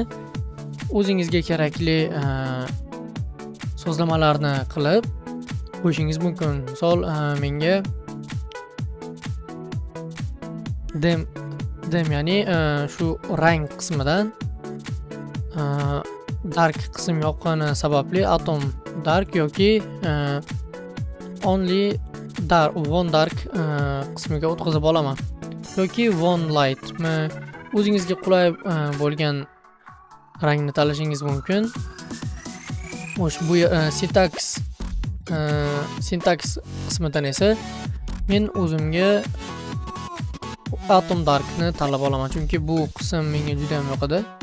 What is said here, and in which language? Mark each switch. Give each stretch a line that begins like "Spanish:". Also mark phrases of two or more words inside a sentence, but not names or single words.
Uzbek: O'zingizga kerakli sozlamalarni qilib qo'yishingiz mumkin. Misol, menga dem ya'ni shu rang qismidan dark qism yoqqani sababli Atom dark yoki only one dark qismiga o'tkazib olaman yoki one light. O'zingizga qulay bo'lgan rangni tanlashingiz mumkin. Xo'sh, bu syntax qismidan esa men o'zimga Atom Dark'ni tanlab olaman, chunki bu qism menga juda ham yoqadi.